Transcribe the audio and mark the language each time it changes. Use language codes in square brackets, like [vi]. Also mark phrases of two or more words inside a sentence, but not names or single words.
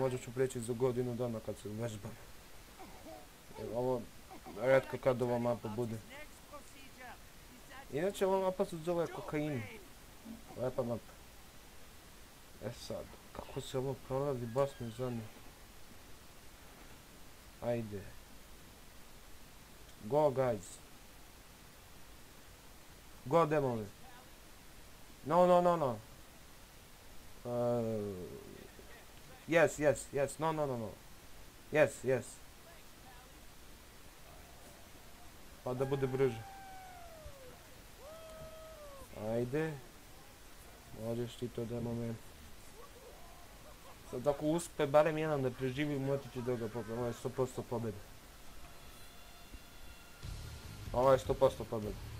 [sr] Možda ću preći za godinu dana kad se vežbam. Ovo retko kad ova mapa bude. Inače ova mapa se zove Kokain. Lepa mapa. Sad, kako se ovo prolazi, baš me zanima. Ajde. [en] Go guys. Go demovi. No. Yes. No. Yes. [sr] Pa da bude brže. Ajde. Možeš ti to da moment. Sad ako uspe barem jedan da preživi, moći će da ga pobjede. Ovo je 100% pobjeda. Ovo je 100% pobjeda.